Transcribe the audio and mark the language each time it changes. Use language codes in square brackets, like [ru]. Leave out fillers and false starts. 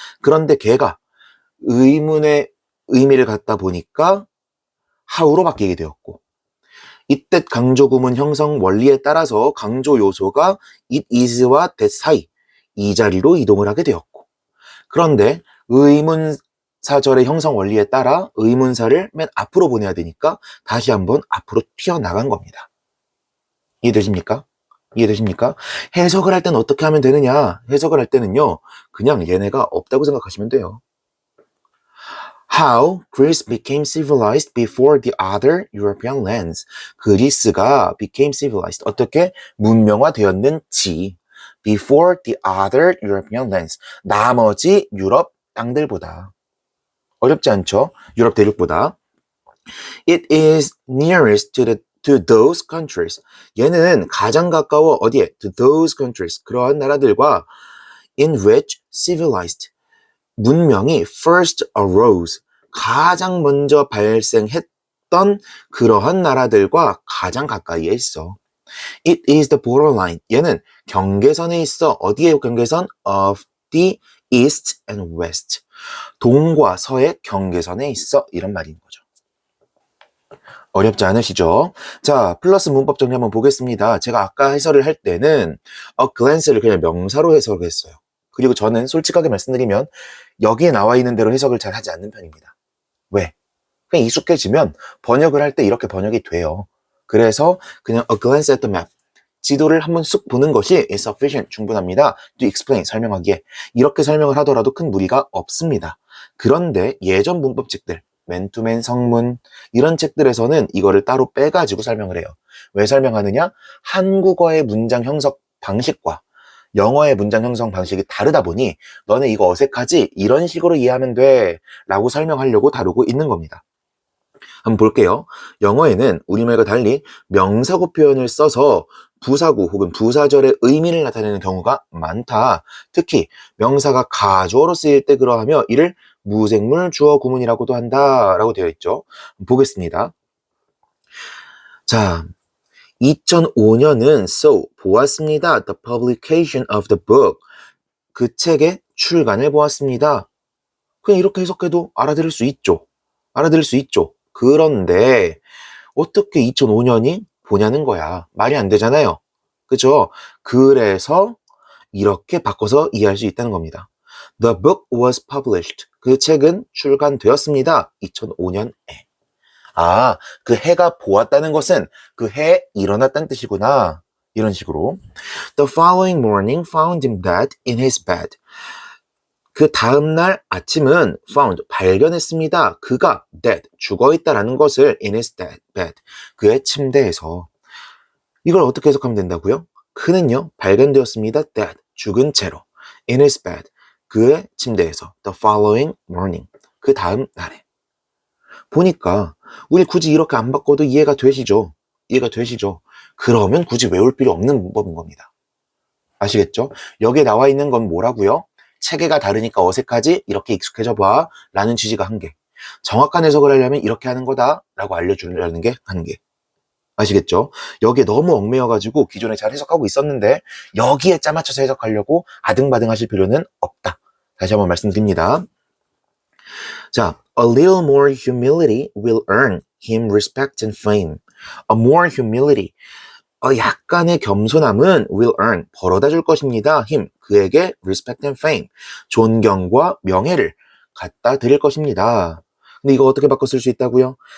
[ko] 그런데 걔가 의문의 의미를 갖다 보니까 how로 바뀌게 되었고, 이때 강조구문 형성 원리에 따라서 강조 요소가 it is와 that 사이 이 자리로 이동을 하게 되었고, 그런데 의문사절의 형성 원리에 따라 의문사를 맨 앞으로 보내야 되니까 다시 한번 앞으로 튀어나간 겁니다. 이해되십니까? 이해되십니까? 해석을 할 때는 어떻게 하면 되느냐? 해석을 할 때는요, 그냥 얘네가 없다고 생각하시면 돼요. [en] How Greece became civilized before the other European lands. 그리스가 became civilized. [ko] 어떻게 문명화되었는지. [en] Before the other European lands. [ko] 나머지 유럽 땅들보다. 어렵지 않죠? 유럽 대륙보다. [en] It is nearest to those countries. [ko] 얘는 가장 가까워 어디에? [en] To those countries. [ko] 그러한 나라들과 [en] in which civilized. [ko] 문명이 [en] first arose, [ko] 가장 먼저 발생했던 그러한 나라들과 가장 가까이에 있어. [en] It is the borderline. [ko] 얘는 경계선에 있어. 어디에 경계선? [en] Of the east and west. [ko] 동과 서의 경계선에 있어. 이런 말인 거죠. 어렵지 않으시죠? 자, 플러스 문법 정리 한번 보겠습니다. 제가 아까 해설을 할 때는 a glance를 그냥 명사로 해석을 했어요. 그리고 저는 솔직하게 말씀드리면 여기에 나와 있는 대로 해석을 잘 하지 않는 편입니다. 왜? 그냥 익숙해지면 번역을 할 때 이렇게 번역이 돼요. 그래서 그냥 [en] a glance at the map. [ko] 지도를 한번 쑥 보는 것이 [en] is sufficient. [ko] 충분합니다. [en] to explain. [ko] 설명하기에. 이렇게 설명을 하더라도 큰 무리가 없습니다. 그런데 예전 문법책들, 맨투맨 성문 이런 책들에서는 이거를 따로 빼가지고 설명을 해요. 왜 설명하느냐? 한국어의 문장 형성 방식과 영어의 문장 형성 방식이 다르다 보니 너네 이거 어색하지? 이런 식으로 이해하면 돼 라고 설명하려고 다루고 있는 겁니다. 한번 볼게요. 영어에는 우리말과 달리 명사구 표현을 써서 부사구 혹은 부사절의 의미를 나타내는 경우가 많다. 특히 명사가 가주어로 쓰일 때 그러하며 이를 무생물 주어 구문이라고도 한다 라고 되어 있죠. 보겠습니다. 자, 2005년은 so 보았습니다. [en] The publication of the book. [ko] 그 책의 출간을 보았습니다. 그냥 이렇게 해석해도 알아들을 수 있죠. 알아들을 수 있죠. 그런데 어떻게 2005년이 보냐는 거야. 말이 안 되잖아요. 그죠? 그래서 이렇게 바꿔서 이해할 수 있다는 겁니다. [en] The book was published. [ko] 그 책은 출간되었습니다. 2005년에. 아, 그 해가 보았다는 것은 그 해에 일어났다는 뜻이구나. 이런 식으로. [en] The following morning found him dead in his bed. [ko] 그 다음날 아침은 found, 발견했습니다. 그가 dead, 죽어있다라는 것을 [en] in his bed, [ko] 그의 침대에서. 이걸 어떻게 해석하면 된다고요? 그는요, 발견되었습니다. dead, 죽은 채로. [en] in his bed, [ko] 그의 침대에서. [en] the following morning, [ko] 그 다음 날에. 보니까 우리 굳이 이렇게 안 바꿔도 이해가 되시죠? 이해가 되시죠? 그러면 굳이 외울 필요 없는 문법인 겁니다. 아시겠죠? 여기에 나와 있는 건 뭐라고요? 체계가 다르니까 어색하지? 이렇게 익숙해져 봐 라는 취지가 한 개. 정확한 해석을 하려면 이렇게 하는 거다 라고 알려주려는 게 한 개. 아시겠죠? 여기에 너무 얽매여가지고 기존에 잘 해석하고 있었는데 여기에 짜맞춰서 해석하려고 아등바등 하실 필요는 없다. 다시 한번 말씀드립니다. [en] 자, a little more humility will earn him respect and fame. A more humility. [ko] 약간의 겸손함은 [en] will earn, [ko] 벌어다 줄 것입니다. him, 그에게 [en] respect and fame, [ko] 존경과 명예를 갖다 드릴 것입니다. 근데 이거 어떻게 바꿔 쓸 수 있다고요?